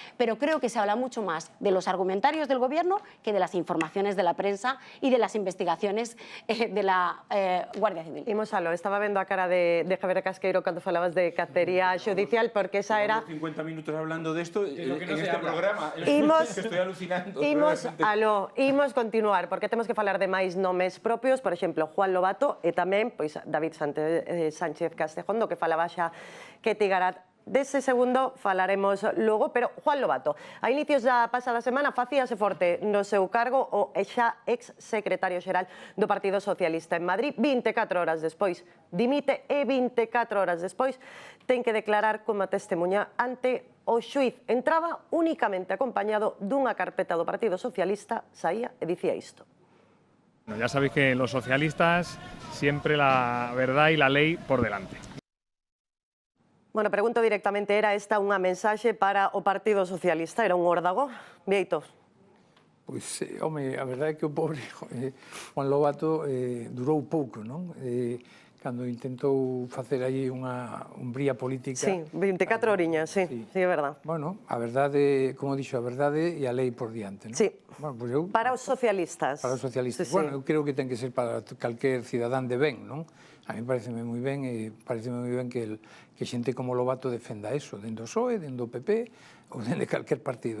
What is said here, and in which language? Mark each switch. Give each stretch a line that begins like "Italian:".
Spanish: Pero creo que se habla mucho más de los argumentarios del Gobierno que de las informaciones de la prensa y de las investigaciones de la Guardia Civil.
Galician: Imos a lo, estaba vendo a cara de Javier Casqueiro cando falabas de cacería judicial, porque esa era...
Spanish: 50 minutos hablando de esto en este programa.
Galician: Imos,
Spanish: que estoy alucinando.
Galician: Imos continuar, porque temos que falar de máis nomes propios, por exemplo, Juan Lobato e tamén David Sánchez Castejón, do que falaba xa Ketty Garat. Dese segundo falaremos logo, pero Juan Lobato, a inicios da pasada semana facíase forte no seu cargo o xa ex-secretario xeral do Partido Socialista en Madrid. 24 horas despois dimite e 24 horas despois ten que declarar como testemunha ante o xuiz. Entraba únicamente acompañado dunha carpeta do Partido Socialista, saía e dicía isto.
Spanish: Ya sabéis que los socialistas siempre la verdad y la ley por delante.
Galician: Bueno, pregunto directamente, era esta unha mensaxe para o Partido Socialista? Era un órdago? Vieito? Pois, home, a verdade é que o pobre Juan Lobato durou pouco, non? Cando intentou facer aí unha umbría política... Sí, 24 horiñas, sí, é verdad. Bueno, a verdade, como dixo, a verdade e a lei por diante, non? Sí, bueno, pues eu, para os socialistas. Para os socialistas. Sí, bueno, eu creo que ten que ser para calquer cidadán de ben, non? A mí pareceme moi ben e pareceme moi ben que xente como Lobato defenda eso, dentro do PSOE, dentro do PP ou dentro de calquer partido.